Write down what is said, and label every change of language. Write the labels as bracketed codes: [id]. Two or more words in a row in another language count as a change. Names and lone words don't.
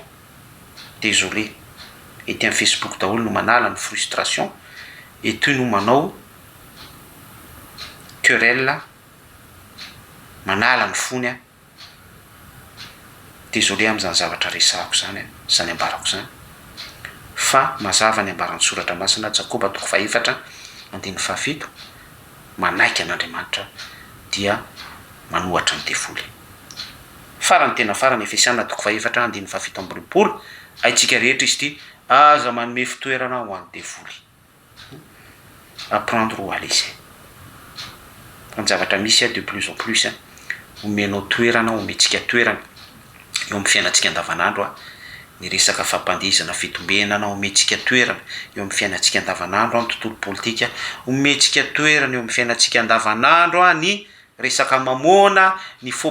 [mg] Désolé, ety amin'ny Facebook daholo no manala ny frustration, etoy no manao querelle, manala ny fony désolé am'izany zavatra resahako zany zany ambarako zany, fa mazava ny ambaran'ny soratra masina Jakoba 4:7 manaiky an'Andriamanitra dia manohatra ny devoly. Farany tena farany Efesiana 4:7 aitsika rehetra izy ty aza manome fitoerana ho an'ny devoly, [fr] apprendre ou à laisser. [mg] Ny zavatra misy [fr] de plus en plus [mg] omenao toerana, omentsika toerana eo amin'ny fiainantsika andavanandro ny resaka fampandizana fitombenana, omentsika toerana eo amin'ny fiainantsika andavanandro amin'ny tontolo politika, omentsika toerana eo amin'ny fiainantsika andavanandro ny resaka mamoana ny faux